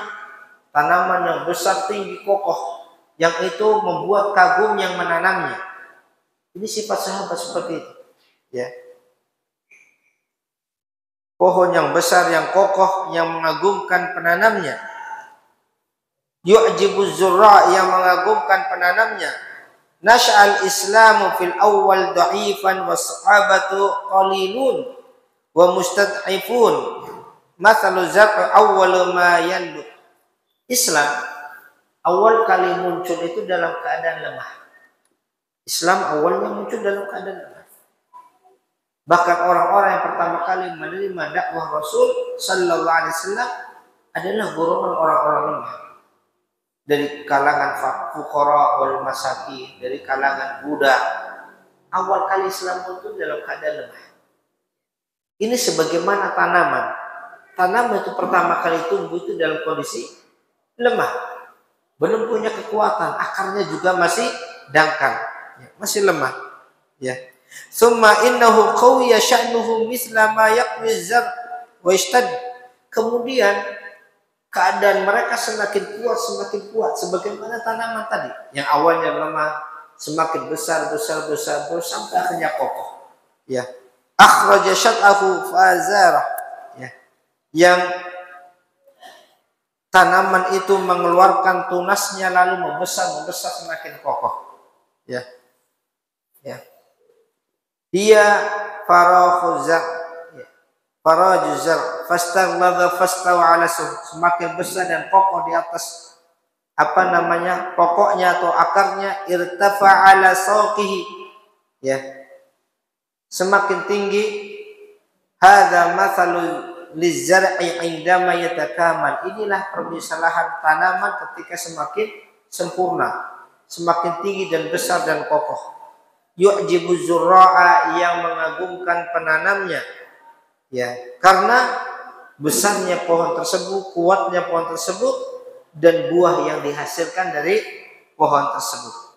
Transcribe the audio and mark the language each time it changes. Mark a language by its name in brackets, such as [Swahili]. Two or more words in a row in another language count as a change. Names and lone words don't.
[Indonesian] Tanaman yang besar, tinggi, kokoh, yang itu membuat kagum yang menanamnya. Ini sifat sahabat seperti itu. Pohon yang besar, yang kokoh, yang mengagumkan penanamnya. [Arabic] يعجب الزراع, [Indonesian] yang mengagumkan penanamnya. [Arabic] نشأ الإسلام في الأول ضعيفا والصحابة قليل ومستضعفون. مثل الزرع أول ما ينبت. [Indonesian] Islam awal kali muncul itu dalam keadaan lemah. Islam awalnya muncul dalam keadaan lemah. Bahkan orang-orang yang pertama kali menerima dakwah Rasul [Arabic] صلى الله عليه وسلم [Indonesian] adalah golongan orang-orang lemah. Dari kalangan [Arabic] الفقراء والمساكين, [Indonesian] dari kalangan budak. Awal kali Islam muncul dalam keadaan lemah. Ini sebagaimana tanaman. Tanaman itu pertama kali tumbuh itu dalam kondisi lemah. Belum punya kekuatan, akarnya juga masih dangkal, ya, masih lemah. Ya. [Arabic] ثم إنه قوي شأنه مثل ما يقوى الزرع واشتد. [Indonesian] Kemudian keadaan mereka semakin kuat sebagaimana tanaman tadi yang awalnya lemah semakin besar sampai akhirnya kokoh. Ya. [Arabic] أخرج شطأه فآزره. [Indonesian] Ya. Yang tanaman itu mengeluarkan tunasnya lalu membesar semakin kokoh. Ya. Ya. Dia [Arabic] فآزره فآزره فاستغلظ فاستوى على [Indonesian] semakin besar dan kokoh di atas pokoknya atau akarnya, [Arabic] ارتفع على سوقه, [Indonesian] ya, semakin tinggi. [Arabic] هذا مثل الزرع عندما يتكامل. [Indonesian] Inilah permisalahan tanaman ketika semakin sempurna, semakin tinggi dan besar dan kokoh. [Arabic] يعجب الزراع, [Indonesian] yang mengagumkan penanamnya. Ya, karena besarnya pohon tersebut, kuatnya pohon tersebut, dan buah yang dihasilkan dari pohon tersebut.